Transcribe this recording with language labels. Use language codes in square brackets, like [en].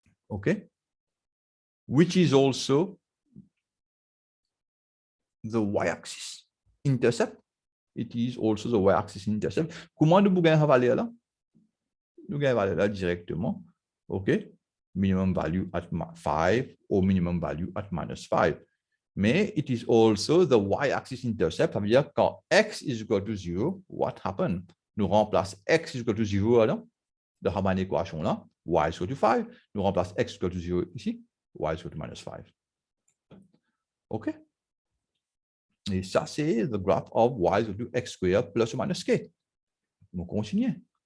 [en] Okay, which is also the y-axis intercept. It is also the y-axis intercept. [fr] Comment nous gagnons la valeur là? Nous gagnons la valeur là directement. [en] OK? Minimum value at 5 or minimum value at minus 5. [fr] Mais [en] it is also the y-axis intercept. [fr] Ça veut dire quand [en] x is equal to 0, what happened? [fr] Nous remplace [en] x is equal to 0 [fr] là, de la même équation là, [en] y is equal to 5. [fr] Nous remplace [en] x is equal to 0 ici, y is equal to minus 5. OK? [fr] Et ça, c'est [en] the graph of y is equal to x squared plus or minus k. [fr] On continue.